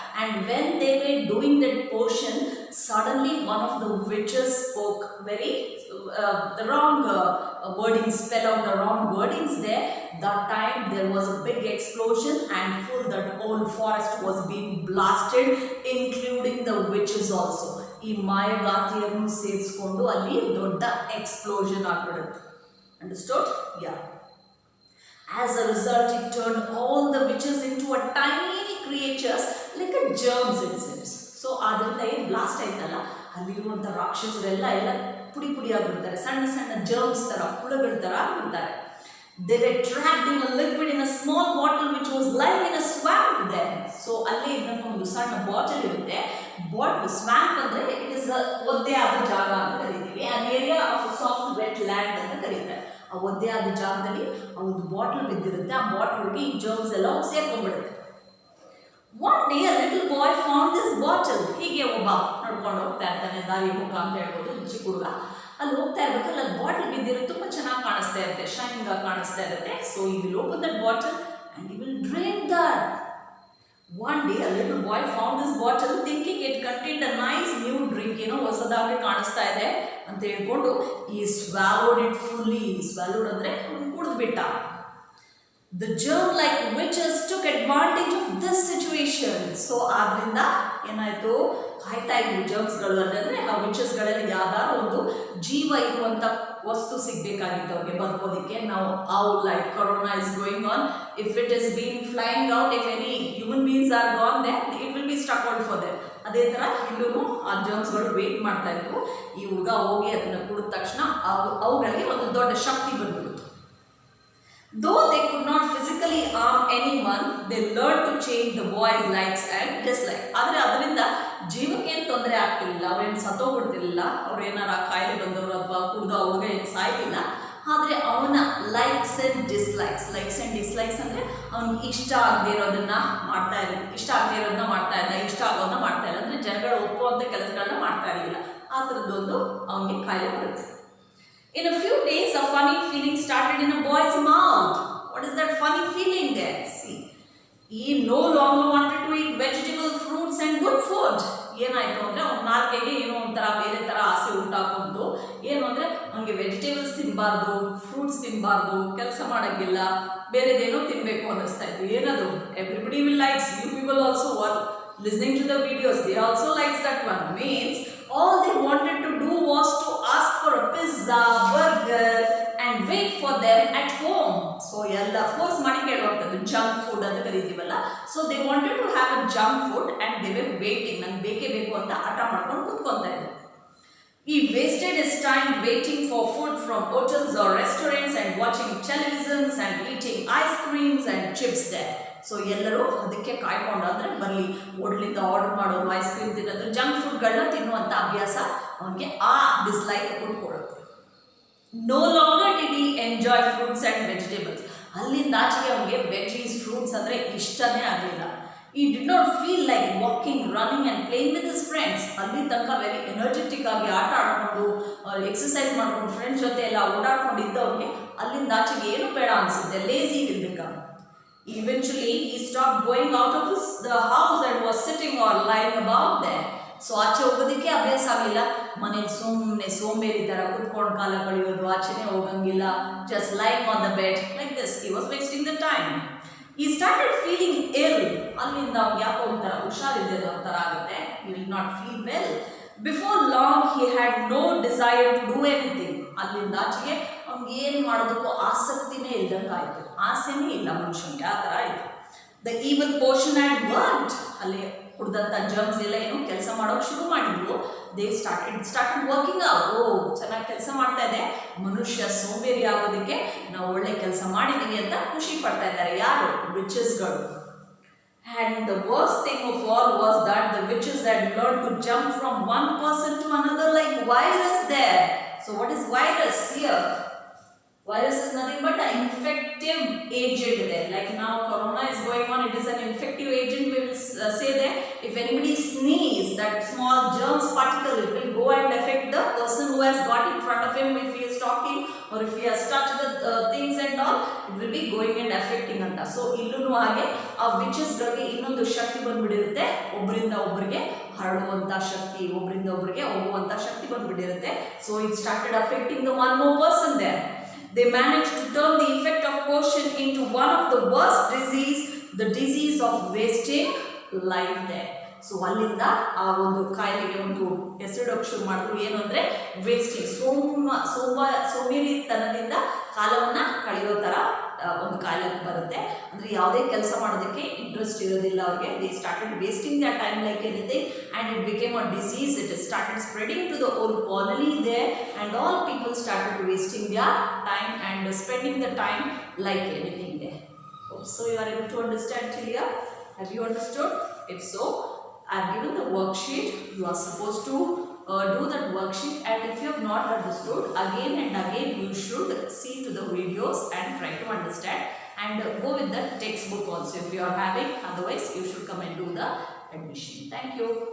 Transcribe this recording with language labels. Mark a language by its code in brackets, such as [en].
[en] And when they were doing that potion, suddenly one of the witches spoke very the wrong wordings, spell out the wrong wordings there. That time there was a big explosion and full that whole forest was being blasted, including the witches also. [kn] ಈ ಮಾಯಗಾತಿಯನ್ನು ಸೇರಿಸ್ಕೊಂಡು ಅಲ್ಲಿ ದೊಡ್ಡ explosion ಆಗ್ಬಿಡುತ್ತೆ. [en] Understood? Yeah. As a result, it turned all the witches into a tiny creatures like a germs it seems. [kn] So ಅದರಿಂದ ಏನು blast ಆಯ್ತಲ್ಲ, ಅಲ್ಲಿರುವಂಥ ರಾಕ್ಷಸರೆಲ್ಲ ಪುಡಿ ಪುಡಿ ಆಗಿಬಿಡ್ತಾರೆ, ಸಣ್ಣ ಸಣ್ಣ ಜರ್ಮ್ಸ್ ಥರ, ಹುಳುಗಳ ಥರ ಆಗಿಬಿಡ್ತಾರೆ. [en] They were trapped in a liquid in a small bottle which was lying in a swamp there. [kn] So ಅಲ್ಲೇ ಇದನ್ನು ಒಂದು ಸಣ್ಣ ಬಾಟಲ್ ಇರುತ್ತೆ. ಬಾಟಲ್ ಸ್ವ್ಯಾಂಪ್ ಅಂದರೆ [en] it is [kn] ಒದ್ದೆ ಆದ ಜಾಗ ಅಂತ ಕರಿತೀವಿ. [en] an area of soft wet land [kn] ಅಂತ ಕರೀತಾರೆ. ಆ ಒದ್ದೆ ಆದ ಜಾಗದಲ್ಲಿ ಆ ಒಂದು ಬಾಟಲ್ ಬಿದ್ದಿರುತ್ತೆ. ಆ ಬಾಟಲ್ಗೆ ಈ ಜರ್ಮ್ಸ್ ಎಲ್ಲ ಸೇರ್ಕೊಂಡ್ಬಿಡುತ್ತೆ. [en] One day a little boy found this bottle. [kn] ಹೀಗೆ ಒಬ್ಬ ನಡ್ಕೊಂಡು ಹೋಗ್ತಾ ಇರ್ತಾನೆ, ದಾರಿ ಮುಖ ಅಂತ ಹೇಳ್ಬೋದು, ಚಿಕ್ಕ ಹುಡುಗ. ಅಲ್ಲಿ ಹೋಗ್ತಾ ಇರ್ಬೇಕಲ್ಲ, ಅಲ್ಲಿ ಬಾಟಲ್ ಬಿದ್ದಿರೋ ತುಂಬ ಚೆನ್ನಾಗಿ ಕಾಣಿಸ್ತಾ ಇರುತ್ತೆ, ಶೈನಿಂಗ್ ಆಗಿ ಕಾಣಿಸ್ತಾ ಇರುತ್ತೆ. [en] So he will open that bottle and he will drink that. One day a little boy found this bottle thinking it contained a nice new drink. [kn] ಏನೋ ಹೊಸದಾಗಿ ಕಾಣಿಸ್ತಾ ಇದೆ ಅಂತ ಹೇಳ್ಕೊಂಡು [en] he swallowed it fully. [kn] swallowed ಅಂದರೆ ಕುಡಿದ್ಬಿಟ್ಟ. [en] The germ-like witches took advantage of this situation. [kn] So ಆದ್ರಿಂದ ಏನಾಯಿತು, ಕಾಯ್ತಾ ಇದ್ವು ಜರ್ಮ್ಸ್ಗಳು ಅಂದರೆ ಆ ವಿಚಸ್ಗಳಲ್ಲಿ ಯಾವ್ದಾದ್ರು ಒಂದು ಜೀವ ಇರುವಂಥ ವಸ್ತು ಸಿಗಬೇಕಾಗಿತ್ತು ಅವ್ರಿಗೆ ಬದುಕೋದಕ್ಕೆ. ನಾವು [en] how like corona is going on, if it is being flying out, if any human beings are gone there, it will be stuck out for them. [kn] ಅದೇ ಥರ ಇಲ್ಲೂ ಆ ಜರ್ಮ್ಸ್ಗಳು ವೇಟ್ ಮಾಡ್ತಾ ಇದ್ವು. ಈ ಹುಡುಗ ಹೋಗಿ ಅದನ್ನು ಕುಡಿದ ತಕ್ಷಣ ಅವುಗಳಿಗೆ ಒಂದು ದೊಡ್ಡ ಶಕ್ತಿ ಬಂದ್ಬಿಡ್ತು. [en] Though they could not physically harm anyone, they learned to change the boy's likes and dislikes. [kn] ಆದರೆ ಅದರಿಂದ ಜೀವಕ್ಕೆ ಏನು ತೊಂದರೆ ಆಗ್ತಿರಲಿಲ್ಲ, ಅವ್ರೇನು ಸತ್ತೋಗ್ಬಿಡ್ತಿರ್ಲಿಲ್ಲ, ಅವ್ರೇನಾರ ಕಾಯಿಲೆ ಬಂದವರು ಅಥವಾ ಕುಡಿದು ಅವ್ರಿಗೆ ಏನು ಸಾಯ್ತಿಲ್ಲ. ಆದರೆ ಅವನ likes and dislikes, likes and dislikes ಅಂದರೆ ಅವ್ನಿಗೆ ಇಷ್ಟ ಆಗದೆ ಇರೋದನ್ನ ಮಾಡ್ತಾ ಇರಲಿಲ್ಲ, ಇಷ್ಟ ಆಗದೆ ಇರೋದನ್ನ ಮಾಡ್ತಾ ಇದ್ದ, ಇಷ್ಟ ಆಗೋದನ್ನ ಮಾಡ್ತಾ ಇಲ್ಲ, ಅಂದರೆ ಜನಗಳು ಒಪ್ಪುವಂಥ ಕೆಲಸಗಳನ್ನ ಮಾಡ್ತಾ ಇರಲಿಲ್ಲ. ಆ ಥರದ್ದೊಂದು ಅವನಿಗೆ ಕಾಯಿಲೆ ಬರುತ್ತೆ. [en] In a few days, a funny feeling started in a boy's mouth. What is that funny feeling there? See, he no longer wanted to eat vegetable, fruits and good food. [kn] ಏನಾಯಿತು ಅಂದರೆ ಅವ್ನ ನಾಲ್ಕೆಗೆ ಏನೋ ಒಂಥರ ಬೇರೆ ಥರ ಆಸೆ ಉಂಟಾಕೊಂಡು, ಏನು ಅಂದರೆ ಅವನಿಗೆ ವೆಜಿಟೇಬಲ್ಸ್ ತಿನ್ನಬಾರ್ದು, ಫ್ರೂಟ್ಸ್ ತಿನ್ನಬಾರ್ದು, ಕೆಲಸ ಮಾಡೋಂಗಿಲ್ಲ, ಬೇರೆದೇನೋ ತಿನ್ನಬೇಕು ಅನ್ನಿಸ್ತಾ ಇತ್ತು. ಏನದು, [en] Everybody will likes, you people also are listening to the videos, they also likes that one. Means all they wanted to do was to ask for a pizza, burger and wait for them at home. [kn] So ella force ಮಾಡಿ ಕೇಳುವಂಥದ್ದು junk food ಅಂತ ಕರೀತೀವಲ್ಲ. [en] So they wanted to have a junk food and they were waiting. [kn] ನಂಗೆ ಬೇಕೇ ಬೇಕು ಅಂತ ಹಠ ಮಾಡ್ಕೊಂಡು ಕೂತ್ಕೊಂತ ಇದ್ರು. [en] He wasted his time waiting for food from hotels or restaurants and watching televisions and eating ice creams and chips there. [kn] So ಎಲ್ಲರೂ ಅದಕ್ಕೆ ಕಾಯ್ಕೊಂಡು, ಅಂದರೆ ಬರಲಿ ಹೋಟ್ಲಿಂದ ಆರ್ಡರ್ ಮಾಡೋದು, ಐಸ್ ಕ್ರೀಮ್ ತಿನ್ನೋದು, ಜಂಕ್ ಫುಡ್ಗಳನ್ನ ತಿನ್ನುವಂಥ ಅಭ್ಯಾಸ ಅವನಿಗೆ ಆ dislike ಕೊಟ್ಕೊಡುತ್ತೆ. [en] No longer did he enjoy fruits and vegetables. [kn] ಅಲ್ಲಿಂದ ಆಚೆಗೆ ಅವನಿಗೆ ವೆಜೀಸ್, ಫ್ರೂಟ್ಸ್ ಅಂದರೆ ಇಷ್ಟನೇ ಆಗಲಿಲ್ಲ. [en] He did not feel like walking, running and playing with his friends. [kn] ಅಲ್ಲಿ ತನಕ ವೆರಿ ಎನರ್ಜೆಟಿಕ್ ಆಗಿ ಆಟ ಆಡಿಕೊಂಡು ಎಕ್ಸಸೈಸ್ ಮಾಡ್ಕೊಂಡು ಫ್ರೆಂಡ್ಸ್ ಜೊತೆ ಎಲ್ಲ ಓಡಾಡ್ಕೊಂಡಿದ್ದವ್ರಿಗೆ ಅಲ್ಲಿಂದ ಆಚೆಗೆ ಏನು ಬೇಡ ಅನಿಸುತ್ತೆ, ಲೇಸಿ ಇರಬೇಕಾ. [en] Eventually, he stopped going out of the house and was sitting or lying about there. [kn] So ಆಚೆ ಹೋಗೋದಕ್ಕೆ ಅಭ್ಯಾಸ ಆಗಲಿಲ್ಲ, ಮನೇಲಿ ಸುಮ್ಮನೆ ಸೋಂಬೇರಿ ಥರ ಕುತ್ಕೊಂಡು ಕಾಲ ಕಳೆಯೋದು, ಆಚೆನೇ ಹೋಗಂಗಿಲ್ಲ, [en] Just like on the bed like this. He was wasting the time. He started feeling ill. [kn] ಅಲ್ಲಿಂದ ಅವ್ನಿಗೆ ಯಾಕೋ ಒಂಥರ ಹುಷಾರಿಲ್ಲದ ಒಂಥರ ಆಗುತ್ತೆ. [en] He will not feel well. Before long he had no desire to do anything. [kn] ಅಲ್ಲಿಂದ ಆಚೆಗೆ ಅವ್ನಿಗೆ ಏನು ಮಾಡೋದಕ್ಕೂ ಆಸಕ್ತಿನೇ ಇಲ್ದಂಗೆ ಆಯಿತು. ಆಸೆನೇ ಇಲ್ಲ ಮನುಷ್ಯನಿಗೆ, ಆ ಥರ ಆಯಿತು. [en] The evil portion had worked. [kn] ಅಲ್ಲಿ ಕುಡ್ದಂಥ ಜರ್ಮ್ಸ್ ಎಲ್ಲ ಏನು ಕೆಲಸ ಮಾಡೋಕೆ ಶುರು ಮಾಡಿದ್ರು. [en] They started working out. [kn] ಓ, ಚೆನ್ನಾಗಿ ಕೆಲಸ ಮಾಡ್ತಾ ಇದೆ, ಮನುಷ್ಯ ಸೋಂಬೇರಿ ಆಗೋದಕ್ಕೆ ನಾವು ಒಳ್ಳೆ ಕೆಲಸ ಮಾಡಿದ್ದೀವಿ ಅಂತ ಖುಷಿ ಪಡ್ತಾ ಇದ್ದಾರೆ. ಯಾರು? ವಿಚಸ್ಗಳು. [en] And the worst thing of all was that the witches had learned to jump from one person to another like virus there. So what is virus here? Virus is nothing but an infective agent there. Like now corona is going on, it is an infective agent. We will say that if anybody sneeze, that small germs particle, it will go and affect the person who has got in front of him if he is talking or if he has touched the things and all, it will be going and affecting anta. [kn] So illunu hage ಆ witches ಗಳಿಗೆ ಇನ್ನೊಂದು ಶಕ್ತಿ ಬಂದ್ಬಿಟ್ಟಿರುತ್ತೆ. ಒಬ್ಬರಿಂದ ಒಬ್ಬರಿಗೆ ಹರಡುವಂತ ಶಕ್ತಿ, ಒಬ್ಬರಿಂದ ಒಬ್ಬರಿಗೆ ಹೋಗುವಂತ ಶಕ್ತಿ ಬಂದ್ಬಿಟ್ಟಿರುತ್ತೆ. [en] So it started affecting the one more person there. They managed to turn the effect of potion into one of the worst disease, the disease of wasting life there. [kn] So ಅಲ್ಲಿಂದ ಆ ಒಂದು ಕಾಯಿಲೆಗೆ ಒಂದು ಹೆಸರಿಡೋಕೆ ಶುರು ಮಾಡಿದ್ರು. ಏನು ಅಂದರೆ ವೇಸ್ಟಿಂಗ್, ಸೋಮೇರಿತನದಿಂದ ಕಾಲವನ್ನು ಕಳೆಯೋ ಥರ ಒಂದು ಕಾಯಿಲೆ ಬರುತ್ತೆ. ಅಂದರೆ ಯಾವುದೇ ಕೆಲಸ ಮಾಡೋದಕ್ಕೆ ಇಂಟ್ರೆಸ್ಟ್ ಇರೋದಿಲ್ಲ ಅವ್ರಿಗೆ. [en] They started wasting the time like anything and it became a disease. It started spreading to the whole colony they and all people started wasting their time and spending the time like anything there. So you are able to understand till here? Have you understood? If so, I have given the worksheet. You are supposed to do that worksheet, and if you have not understood, again and again you should see to the videos and try to understand, and go with the textbook also if you are having. Otherwise you should come and do the admission. Thank you.